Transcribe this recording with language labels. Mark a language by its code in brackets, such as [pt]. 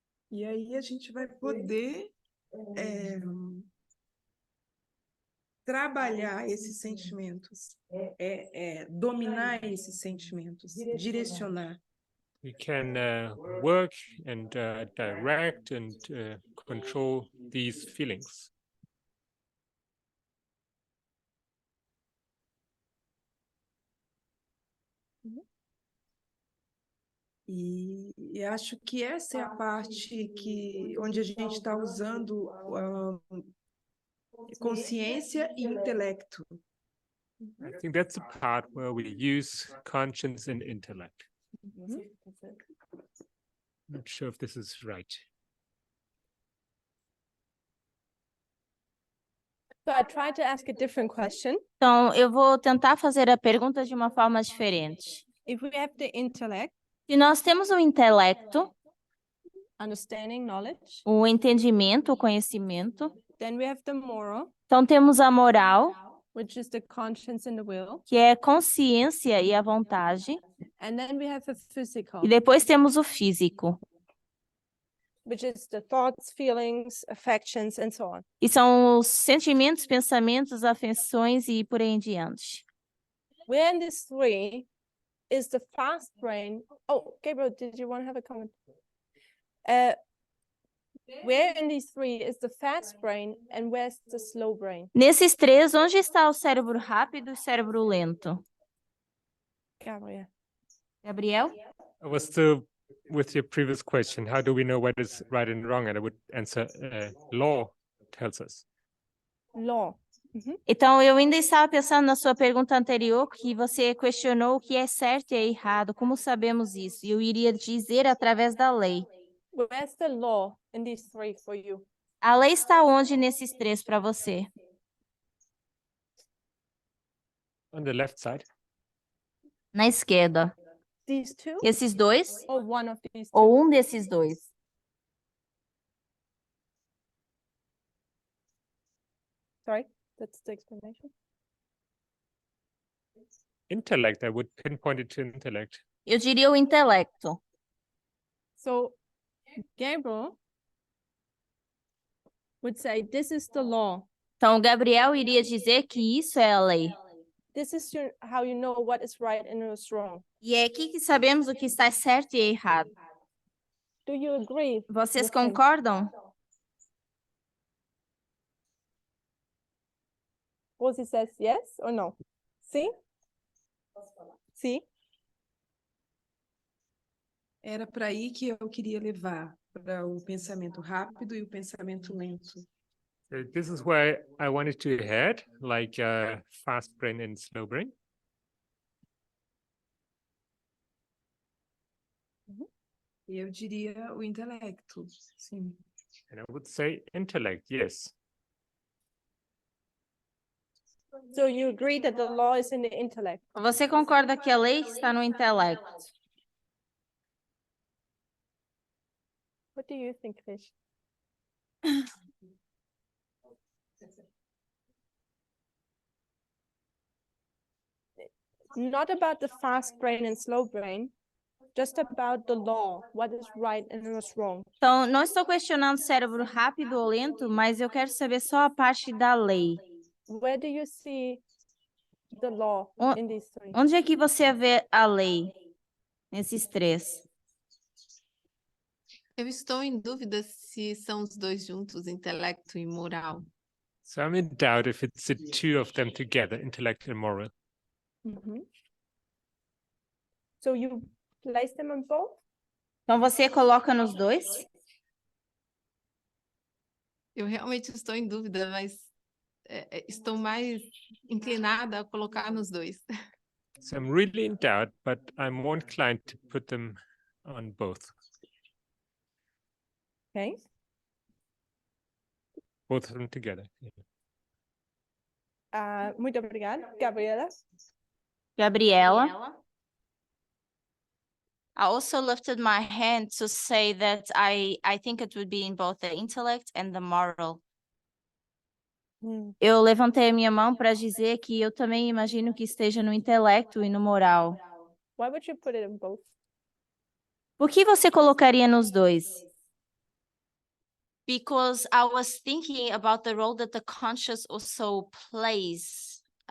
[pt] E aí a gente vai poder trabalhar esses sentimentos, dominar esses sentimentos, direcionar. [en] We can work and direct and control these feelings. [pt] E acho que essa é a parte onde a gente está usando consciência e intelecto. [en] I think that's the part where we use conscience and intellect. Not sure if this is right. So I tried to ask a different question. [pt] Então, eu vou tentar fazer a pergunta de uma forma diferente. [en] If we have the intellect, [pt] Se nós temos o intelecto, [en] understanding, knowledge, [pt] o entendimento, o conhecimento, [en] then we have the moral, [pt] então temos a moral, [en] which is the conscience and the will, [pt] que é consciência e a vontade, [en] and then we have the physical, [pt] e depois temos o físico, [en] which is the thoughts, feelings, affections, and so on. [pt] e são os sentimentos, pensamentos, afeições e por aí em diante. [en] Where in these three is the fast brain? Oh, Gabriel, did you want to have a comment? Where in these three is the fast brain and where's the slow brain? [pt] Nesses três, onde está o cérebro rápido e o cérebro lento? Gabriel. Gabriel? [en] I was still with your previous question. How do we know what is right and wrong? And I would answer law tells us. Law. [pt] Então, eu ainda estava pensando na sua pergunta anterior, que você questionou o que é certo e é errado. Como sabemos isso? E eu iria dizer através da lei. [en] Where's the law in these three for you? [pt] A lei está onde nesses três para você? [en] On the left side. [pt] Na esquerda. [en] These two? [pt] Esses dois? [en] Or one of these two? [pt] Ou um desses dois? [en] Sorry, that's the explanation. Intellect, I would pinpoint it to intellect. [pt] Eu diria o intelecto. [en] So Gabriel would say, this is the law. [pt] Então, Gabriel iria dizer que isso é a lei. [en] This is how you know what is right and what is wrong. [pt] E é aqui que sabemos o que está certo e errado. [en] Do you agree? [pt] Vocês concordam? [en] Rosie says yes or no? [pt] Sim? Sim? Era para aí que eu queria levar, para o pensamento rápido e o pensamento lento. [en] So this is where I wanted to head, like fast brain and slow brain. [pt] E eu diria o intelecto, sim. [en] And I would say intellect, yes. So you agree that the law is in the intellect? [pt] Você concorda que a lei está no intelecto? [en] What do you think, Fish? Not about the fast brain and slow brain, just about the law, what is right and what is wrong. [pt] Então, não estou questionando cérebro rápido ou lento, mas eu quero saber só a parte da lei. [en] Where do you see the law in these three? [pt] Onde é que você vê a lei nesses três? Eu estou em dúvida se são os dois juntos, intelecto e moral. [en] So I'm in doubt if it's the two of them together, intellect and moral. So you place them on both? [pt] Então, você coloca nos dois? Eu realmente estou em dúvida, mas estou mais inclinada a colocar nos dois. [en] So I'm really in doubt, but I'm more inclined to put them on both. Okay. Both of them together. [pt] Muito obrigada, Gabriela. Gabriela. [en] I also lifted my hand to say that I think it would be in both the intellect and the moral. [pt] Eu levantei a minha mão para dizer que eu também imagino que esteja no intelecto e no moral. [en] Why would you put it in both? [pt] Por que você colocaria nos dois? [en] Because I was thinking about the role that the conscious also plays.